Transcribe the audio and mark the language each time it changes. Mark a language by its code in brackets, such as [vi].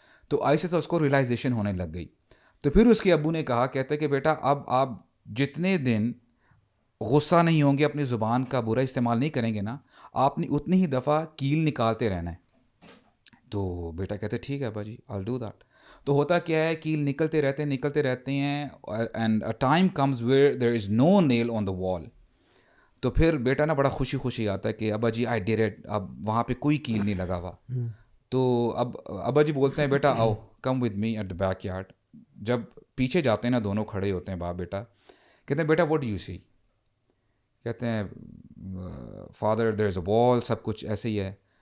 [ur] تو ایسے سے اس کو ریئلائزیشن ہونے لگ گئی. تو پھر اس کے ابو نے کہا, کہتے کہ بیٹا اب آپ جتنے دن غصہ نہیں ہوں گے, اپنی زبان کا برا استعمال نہیں کریں گے نا, آپ نے اتنی ہی دفعہ کیل نکالتے رہنا ہے. تو بیٹا کہتے ٹھیک ہے ابا جی, [en] I'll do that. [ur] تو ہوتا کیا ہے, کیل نکلتے رہتے ہیں and [en] a time comes where there is no nail on the wall. [ur] تو پھر بیٹا نا بڑا خوشی آتا ہے کہ ابا جی [en] I did it, [ur] اب وہاں پہ کوئی کیل نہیں لگا ہوا. تو اب ابا جی بولتے ہیں بیٹا آؤ, [en] come with me at the back yard. [ur] جب پیچھے جاتے ہیں نا, دونوں کھڑے ہوتے ہیں باپ بیٹا, کہتے ہیں بیٹا [en] what do you see. [ur] کہتے ہیں father [en] there is a wall, [ur] سب کچھ ایسے ہی ہے.